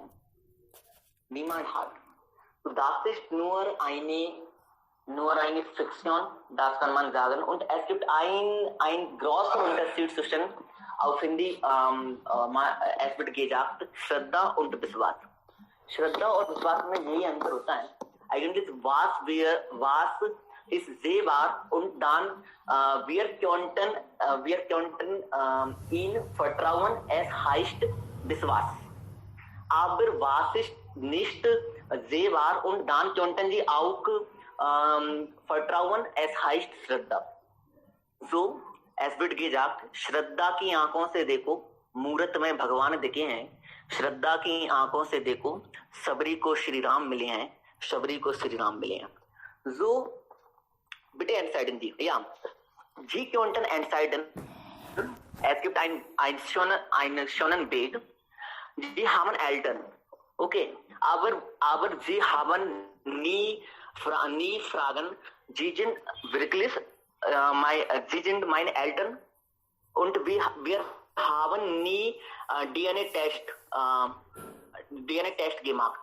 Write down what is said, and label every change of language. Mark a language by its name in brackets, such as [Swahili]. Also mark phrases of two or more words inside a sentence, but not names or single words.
[German] Niemand hat. Das ist nur eine Fiktion, das kann man sagen. Und es gibt ein großer Unterschied zwischen, auf Hindi, es wird gesagt, Shraddha und Viswas. [Hindi] Shraddha und Viswas में यही अंतर होता है. [German] Eigentlich was ist sehbar und dann wir könnten ihn vertrauen, es heißt Viswas. Aber was ist nicht sehbar und dann könnten Sie auch vertrauen, es heißt Shraddha. So, es wird gesagt, [Hindi] श्रद्धा की आंखों से देखो, मूर्त में भगवान दिखे हैं. श्रद्धा की आंखों से देखो, सबरी को श्री राम मिले हैं. सबरी को श्री राम मिले हैं. [German] So, bitte entscheiden Sie. Ja, Sie könnten entscheiden. Es gibt einen schönen Weg. Sie haben Eltern. Okay, aber Sie haben nie fragen, Sie sind wirklich Sie sind meine Eltern und wir haben nie DNA-Test gemacht.